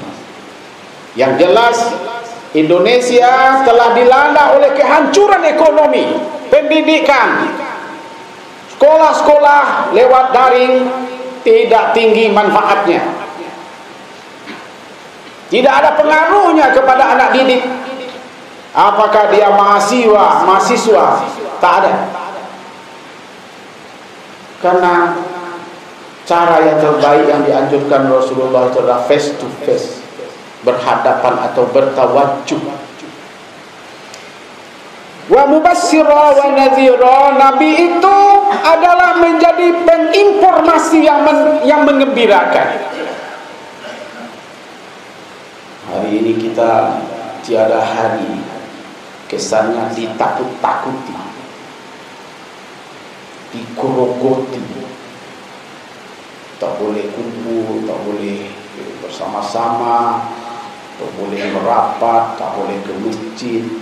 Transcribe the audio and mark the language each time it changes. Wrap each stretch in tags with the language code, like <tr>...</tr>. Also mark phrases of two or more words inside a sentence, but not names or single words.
<id>Yang jelas, Indonesia telah dilanda oleh kehancuran ekonomi, pendidikan, sekolah-sekolah lewat daring tidak tinggi manfaatnya, tidak ada pengaruhnya kepada anak didik. Apakah dia mahasiswa, tak ada. Karena cara yang terbaik yang dianjurkan Rasulullah adalah</id> <en>face to face,</en> <id>berhadapan atau bertawajjuh.</id> <ar>ومبشرا ونذيرا,</ar> <id>Nabi itu adalah menjadi penginformasi yang mengembirakan. Hari ini kita tiada hari kesannya ditakut-takuti, dikurogoti, tak boleh kumpul, tak boleh bersama-sama, tak boleh merapat, tak boleh ke masjid.</id>